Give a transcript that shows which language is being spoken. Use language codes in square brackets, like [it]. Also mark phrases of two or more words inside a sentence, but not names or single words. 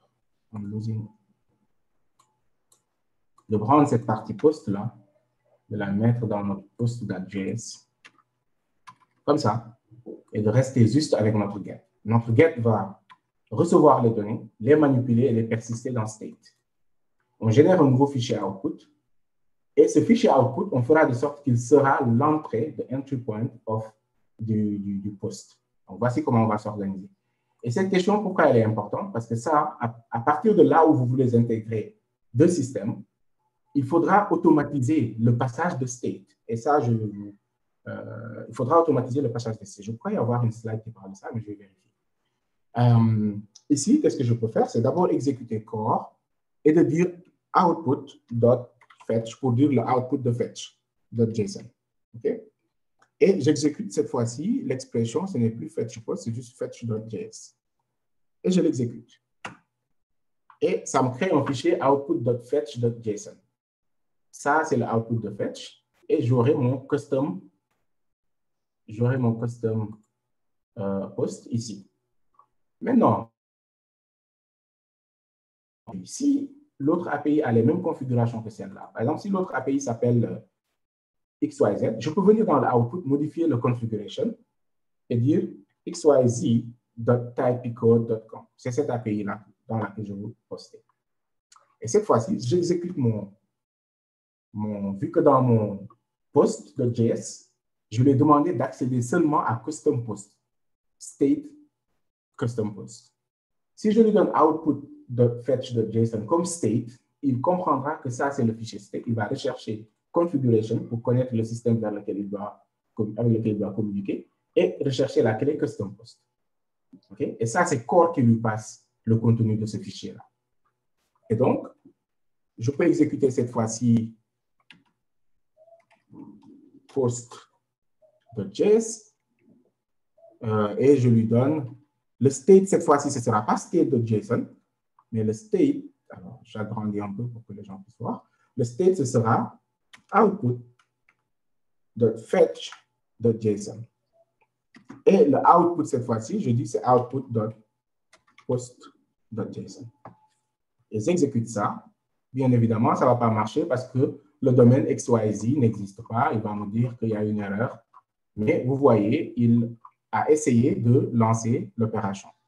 [fr] de prendre cette partie post-là, de la mettre dans notre post.js, comme ça, et de rester juste avec notre get. Notre get va recevoir les données, les manipuler et les persister dans state. On génère un nouveau fichier output, et ce fichier output, on fera de sorte qu'il sera l'entrée, [en] the entry point [fr] du post. Donc, voici comment on va s'organiser. Et cette question, pourquoi elle est importante? Parce que ça, à partir de là où vous voulez intégrer 2 systèmes, il faudra automatiser le passage de state. Et ça, il faudra automatiser le passage de state. Je crois y avoir une slide qui parle de ça, mais je vais vérifier. Ici, qu'est-ce que je peux faire? C'est d'abord exécuter core et de dire output.fetch pour dire le output de fetch.json. OK? Et j'exécute cette fois-ci l'expression, ce n'est plus fetch post, c'est juste fetch.js. Et je l'exécute. Et ça me crée un fichier output.fetch.json. Ça, c'est le output de fetch. Et j'aurai mon custom post ici. Maintenant, si l'autre API a les mêmes configurations que celle-là, par exemple, si l'autre API s'appelle XYZ, je peux venir dans l'output, modifier le configuration et dire xyz.typecode.com. C'est cette API-là dans laquelle je veux poster. Et cette fois-ci, j'exécute vu que dans mon post.js, je lui ai demandé d'accéder seulement à custom post, state custom post. Si je lui donne output.fetch.json comme state, il comprendra que ça, c'est le fichier state. Il va rechercher configuration pour connaître le système avec lequel il doit communiquer et rechercher la clé custom post. Okay? Et ça, c'est core qui lui passe le contenu de ce fichier-là. Et donc, je peux exécuter cette fois-ci post.js et je lui donne le state. Cette fois-ci, ce ne sera pas state.json, mais le state, alors j'agrandis un peu pour que les gens puissent voir. Le state, ce sera output.fetch.json. Et le output, cette fois-ci, je dis c'est output.post.json. Et j'exécute ça. Bien évidemment, ça ne va pas marcher parce que le domaine XYZ n'existe pas. Il va me dire qu'il y a une erreur. Mais vous voyez, il a essayé de lancer l'opération.